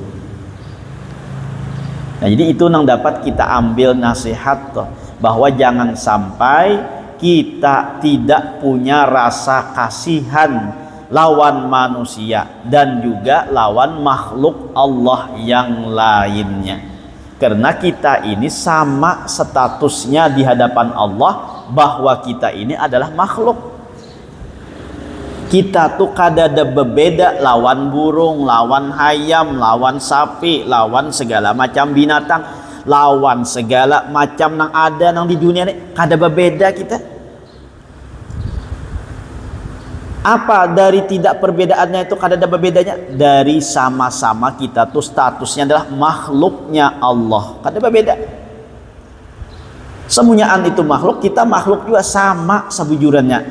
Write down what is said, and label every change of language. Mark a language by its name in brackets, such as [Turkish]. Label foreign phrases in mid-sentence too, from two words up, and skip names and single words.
[Indonesian] Nah, jadi itu yang dapat kita ambil nasihat toh, bahwa jangan sampai kita tidak punya rasa kasihan lawan manusia dan juga lawan makhluk Allah yang lainnya. Karena kita ini sama statusnya di hadapan Allah, bahwa kita ini adalah makhluk. [Banjar] Kita tuh kadada berbeda lawan burung, lawan hayam, lawan sapi, lawan segala macam binatang, lawan segala macam yang ada nang di dunia ini, kada berbeda kita. Apa dari tidak perbedaannya itu kada ada berbedanya? Dari sama-sama kita tuh statusnya adalah makhluknya Allah, kada berbeda. Semuanyaan itu makhluk, kita makhluk juga sama sebujurannya.